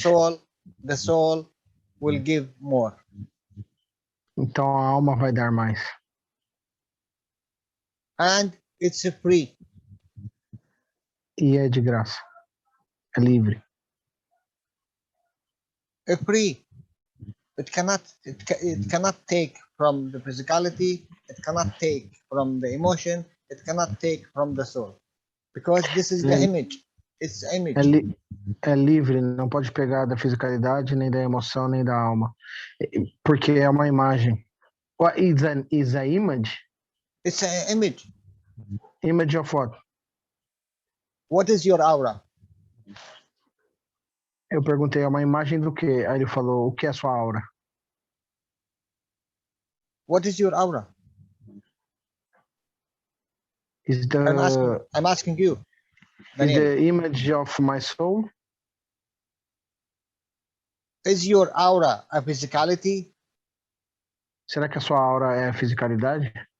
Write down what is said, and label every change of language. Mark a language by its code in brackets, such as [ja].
[en] So the soul will give more. [pt] Então a alma vai dar mais. [en] And it's free. [pt] E é de graça. É livre. [en] It's free. It cannot take from the physicality, it cannot take from the emotion, it cannot take from the soul. Because this is the image. It's the image. [pt] É livre, não pode pegar da fisicalidade, nem da emoção, nem da alma. Porque é uma imagem. [en] What is an image? It's an image. Image of what? What is your aura? [pt] Eu perguntei, é uma imagem do quê? Aí ele falou, o que é sua aura? [en] What is your aura? Is I'm asking you, Daniel. the image of my soul? Is your aura a physicality? [pt] Será que a sua aura é a fisicalidade?